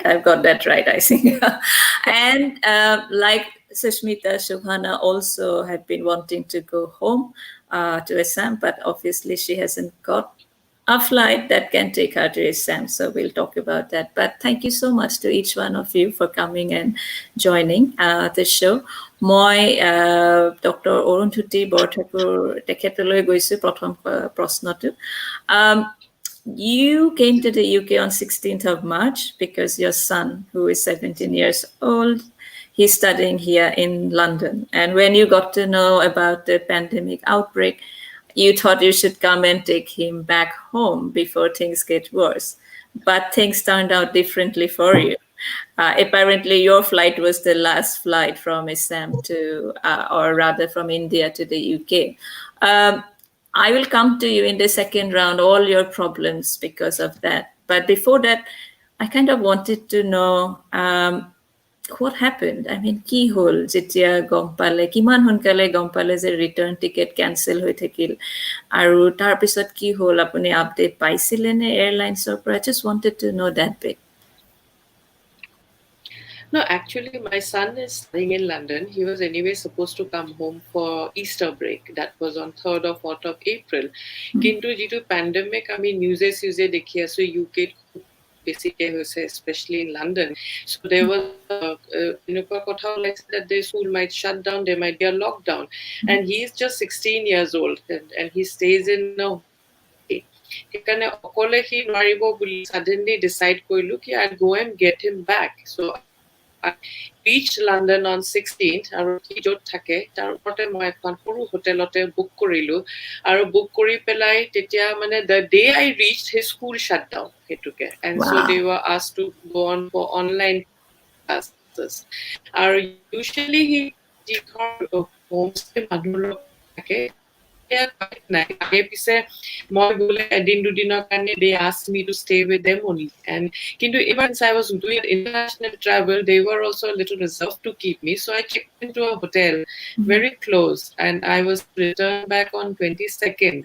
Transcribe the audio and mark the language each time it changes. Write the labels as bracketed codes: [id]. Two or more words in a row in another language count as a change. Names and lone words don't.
[en] I've got that right, I think. And like Sushmita, Shovana also had been wanting to go home to Assam, but obviously she hasn't got a flight that can take her to Assam. So we'll talk about that. But thank you so much to each one of you for coming and joining the show. [as] Moi Dr. Arundhati Borthakur tekhetলৈ গৈছো প্ৰথম প্ৰশ্নটো. [en] You came to the UK on 16th of March because your son, who is 17 years old, he's studying here in London. And when you got to know about the pandemic outbreak, you thought you should come and take him back home before things get worse. But things turned out differently for you. Apparently, your flight was the last flight from Assam to, or rather from India to the UK. I will come to you in the second round, all your problems because of that. But before that, I kind of wanted to know what happened? I mean, [as] কি হল যেতিয়া গম পালে কিমান সোনকালে গম পালে যে [en] return ticket [as] কেনসেল হৈ থাকিল আৰু তাৰ পিছত কি হল আপুনি আপডেট পাইছিলে নে এয়াৰলাইন্সৰ পৰা? [en] I just wanted to know that bit. No, actually, my son is studying in London. He was anyway supposed to come home for Easter break. That was on 3rd or 4th of April. [as] কিন্তু যিটো [en] pandemic, I mean, news [as] দেখি আছোঁ [en] UK basically, especially in London. So there was, like that the school might shut down, there might be a lockdown. And he's just 16 years old and he stays in suddenly decide I'll go and get him back. So I reached London on 16th [as] আৰু কি য'ত থাকে তাৰ ওপৰতে মই এখন সৰু হোটেলতে বুক কৰিলো আৰু বুক কৰি পেলাই তেতিয়া মানে [en] the day I reached his school shut down হেতুকে and so they were asked to go on for online classes আৰু usually he homestay [as] মানুহৰ থাকে [en] they asked me to stay with them only. And even since I was doing international travel, they were also a little reserved to keep me. So I checked into a hotel very close and I was returned back on 22nd.